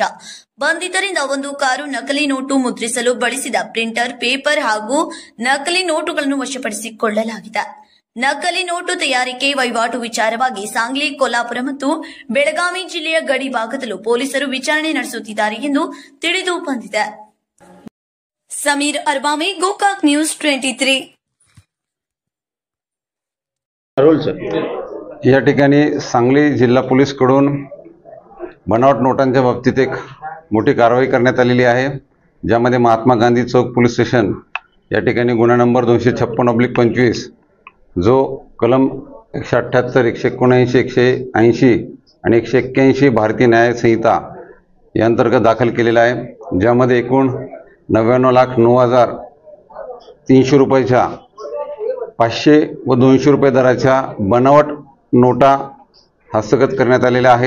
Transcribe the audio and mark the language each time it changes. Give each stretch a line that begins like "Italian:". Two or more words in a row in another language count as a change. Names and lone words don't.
Kannada: ಬಂಧಿತರಿಂದ 1 ಕಾರು, ನಕಲಿ ನೋಟು ಮುದ್ರಿಸಲು ಬಳಸಿದ ಪ್ರಿಂಟರ್, ಪೇಪರ್ ಹಾಗೂ ನಕಲಿ ನೋಟುಗಳನ್ನು ವಶಪಡಿಸಿಕೊಳ್ಳಲಾಗಿದೆ. ನಕಲಿ ನೋಟು ತಯಾರಿಕೆ ವಹಿವಾಟು ವಿಚಾರವಾಗಿ ಸಾಂಗ್ಲಿ, ಕೊಲ್ಲಾಪುರ ಮತ್ತು ಬೆಳಗಾವಿ ಜಿಲ್ಲೆಯ ಗಡಿ ಭಾಗದಲ್ಲೂ ಪೊಲೀಸರು ವಿಚಾರಣೆ ನಡೆಸುತ್ತಿದ್ದಾರೆ ಎಂದು ತಿಳಿದು ಬಂದಿದೆ.
Marathi: समीर अरबामे, गोकाक न्यूज 23. या ठिकाणी सांगली जिल्हा पोलीस कडून बनावट नोटांच्या बाबतीत एक मोठी कारवाई करण्यात आलेली आहे, ज्यामध्ये महात्मा गांधी चौक पोलीस स्टेशन या ठिकाणी गुन्हा नंबर 256/25 जो कलम 178, 179, 180 आणि 181 भारतीय न्याय संहिता या अंतर्गत दाखल केलेला आहे, ज्यामध्ये एकूण 99,09,300 रुपयाच्या 500 व 200 रुपये दराच्या बनावट नोटा हस्तगत करण्यात आलेल्या आहेत.